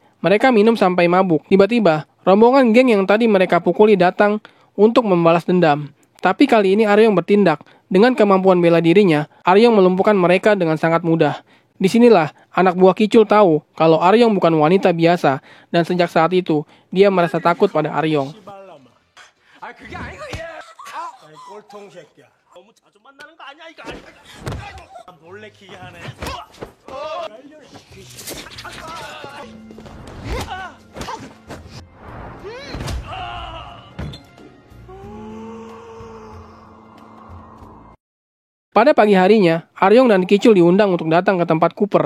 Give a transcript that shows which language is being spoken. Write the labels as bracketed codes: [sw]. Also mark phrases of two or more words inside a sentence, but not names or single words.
[id] Mereka minum sampai mabuk. Tiba-tiba, rombongan geng yang tadi mereka pukuli datang untuk membalas dendam. Tapi kali ini Aryong bertindak. Dengan kemampuan bela dirinya, Aryong melumpuhkan mereka dengan sangat mudah. Disinilah anak buah Kichul tahu kalau Aryong bukan wanita biasa, dan sejak saat itu dia merasa takut pada Aryong. [ko] 아 그게 아니고 얘. 아이 꼴통 새끼야. 너무 자주 만나는 거 아니야 이거. 놀래키게 하네. [id] Pada pagi harinya, Aryong dan Kicul diundang untuk datang ke tempat Cooper.